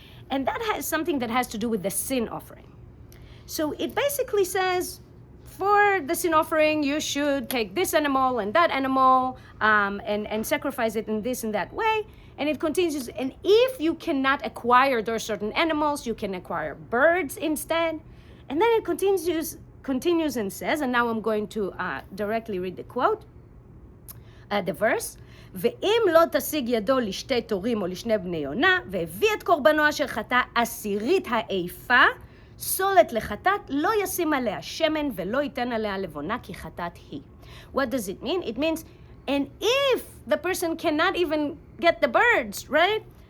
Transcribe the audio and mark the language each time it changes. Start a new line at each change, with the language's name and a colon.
English: And that has something that has to do with the sin offering. So it basically says, for the sin offering, you should take this animal and that animal and sacrifice it in this and that way. And it continues, and if you cannot acquire those certain animals, you can acquire birds instead. And then it continues and says, and now I'm going to directly read the quote, the verse,
Hebrew: ואם לא תשיג ידו לשתי תורים או לשני בני יונה, והביא את קורבנו אשר חטא עשירית האיפה, סולת לחטאת, לא ישים עליה שמן ולא ייתן עליה לבונה כי חטאת היא.
English: What does it mean? It means, and if the person cannot even get the birds, right?